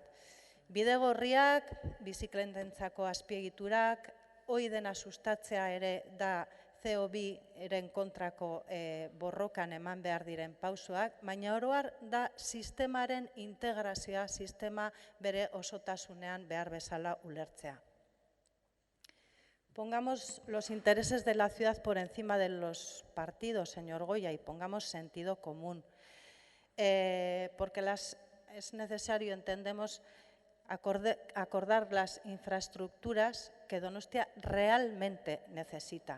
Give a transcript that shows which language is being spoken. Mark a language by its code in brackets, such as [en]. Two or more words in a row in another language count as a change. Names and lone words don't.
[eu] Bidegorriak, bizikletentzako azpiegiturak, hori dena sustatzea ere da CO2-ren kontrako borrokan eman behar diren pausoak, baina oro har da sistemaren integrazioa, sistema bere osotasunean behar bezala ulertzea. [es] Pongamos los intereses de la ciudad por encima de los partidos, señor Goya, y pongamos sentido común, porque es necesario, entendemos, acordar las infraestructuras que Donostia realmente necesita.